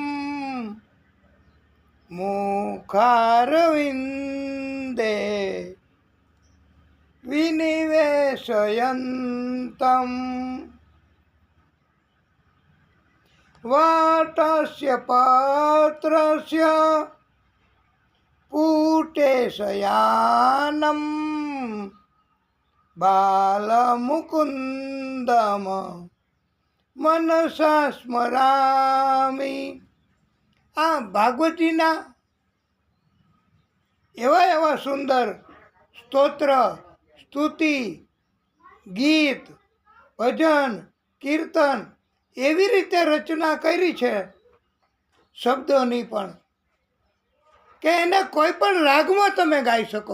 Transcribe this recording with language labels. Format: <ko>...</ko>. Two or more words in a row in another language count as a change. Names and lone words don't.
<sa>मुखारविन्दे विनिवेशयन्तम् वाटस्य पात्रस्य पूटे शयानं बालमुकुन्दम मनसा સ્મરામી.</sa> <gu>આ ભાગવતીના એવા એવા સુંદર સ્તોત્ર, સ્તુતિ, ગીત, ભજન, કીર્તન એવી રીતે રચના કરી છે શબ્દોની પણ કે એને કોઈ પણ રાગમાં તમે ગાઈ શકો.</gu>